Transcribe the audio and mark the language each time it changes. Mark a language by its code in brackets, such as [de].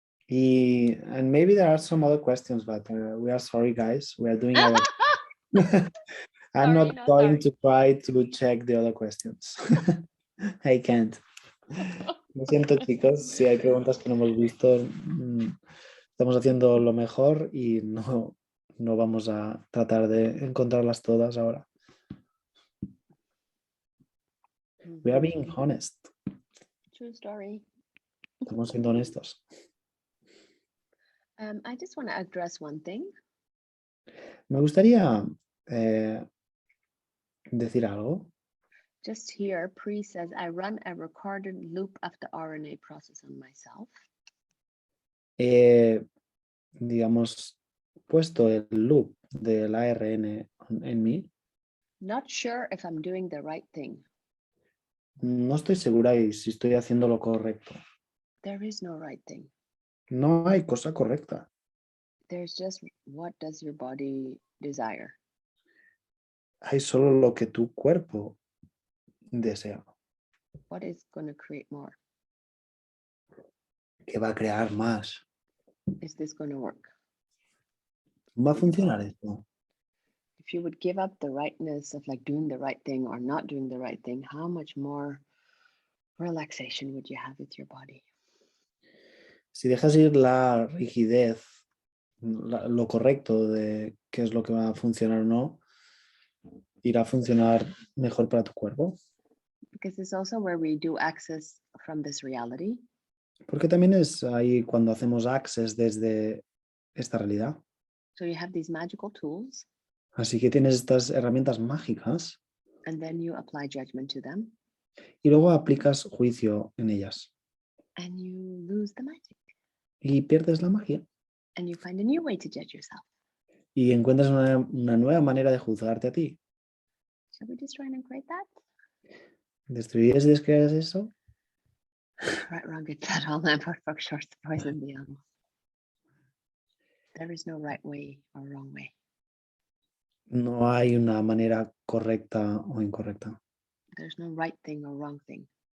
[en] And maybe there are some other questions, but we are sorry, guys. We are doing our. I'm not no, going sorry. to try to check the other questions. I can't. [es] Lo siento, chicos. Si hay preguntas que no hemos visto, estamos haciendo lo mejor y no vamos a tratar de encontrarlas todas ahora. [en] We are being honest. True story. [es] Estamos siendo honestos. [en] I just want to address one thing. [es] Me gustaría decir algo. [en] Just here, Pri says, I run a recorded loop of the RNA process on myself. [es] Digamos, puesto el loop del ARN en mí. [en] Not sure if I'm doing the right thing. [es] No estoy segura y si estoy haciendo lo correcto. [en] There is no right thing. [es] No hay cosa correcta. [en] there's just what does your body desire? [es] Hay solo lo que tu cuerpo desea. [en] What is going to create more? [es] ¿Qué va a crear más? [en] Is this going to work? [es] ¿Va a funcionar esto? [en] If you would give up the rightness of like doing the right thing or not doing the right thing, how much more relaxation would you have with your body? [es] Si dejas ir la rigidez, lo correcto de qué es lo que va a funcionar o no, irá a funcionar mejor para tu cuerpo. [en] Because it's also where we do access from this reality. [es] Porque también es ahí cuando hacemos access desde esta realidad. [en] So you have these magical tools. [es] Así que tienes estas herramientas mágicas. [en] And then you apply judgment to them. [es] Y luego aplicas juicio en ellas. [en] And you lose the magic. [es] Y pierdes la magia. [en] And you find a new way to judge yourself. [es] Y encuentras una nueva manera de juzgarte a ti. [en] Shall we destroy and create that? [es] ¿Destruirías y descrearías eso? [en] Right, wrong, good, bad, all that, fuck, short, the poison, the animals. There is no right way or wrong way. [es] No hay una manera correcta o incorrecta. [en] There's no right thing or wrong thing.